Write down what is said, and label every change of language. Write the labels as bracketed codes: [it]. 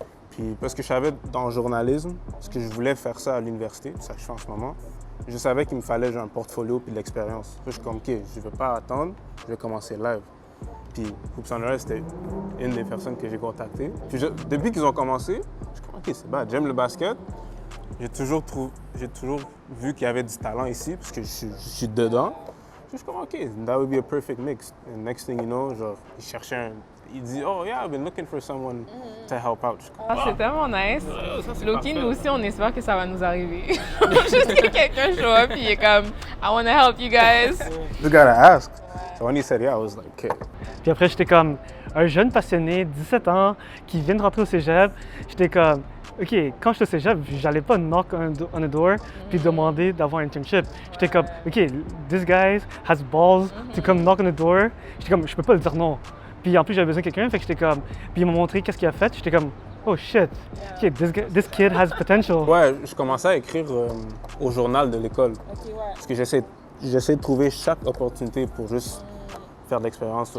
[fr] Puis, parce que je savais dans le journalisme, parce que je voulais faire ça à l'université, c'est ça que je fais en ce moment, je savais qu'il me fallait genre, un portfolio puis de l'expérience. Je suis comme, OK, je ne vais pas attendre, je vais commencer live. Puis, Hoops on the Rise, c'était une des personnes que j'ai contactées. Puis, depuis qu'ils ont commencé, je suis comme, OK, c'est bad, j'aime le basket. J'ai toujours vu qu'il y avait du talent ici, parce que je suis dedans. Je suis comme, [en] OK, that would be a perfect mix. And next thing you know, [fr] genre, il dit, [en] oh yeah, I've been looking for someone to help out. [fr] C'est tellement nice. Loki, nous aussi, on espère que ça va nous arriver. Juste que quelqu'un [en] show up, [fr] puis il est comme, [en] I want to help you guys. You gotta ask. So when he said yeah, I was like, okay. [fr] Puis après, j'étais comme un jeune passionné, 17 ans, qui vient de rentrer au cégep. J'étais comme, OK, quand j'étais au cégep, j'allais pas [en] knock on the door [fr] puis demander d'avoir un internship. J'étais comme, [en] OK, this guy has balls to come knock on the door. [fr] J'étais comme, je peux pas le dire non. Puis en plus, j'avais besoin de quelqu'un, fait que j'étais comme, puis il m'a montré qu'est-ce qu'il a fait. J'étais comme, [en] oh shit, OK, this kid has potential. [fr] Ouais, je commençais à écrire au journal de l'école. Parce que j'essaie de trouver chaque opportunité pour juste faire de l'expérience.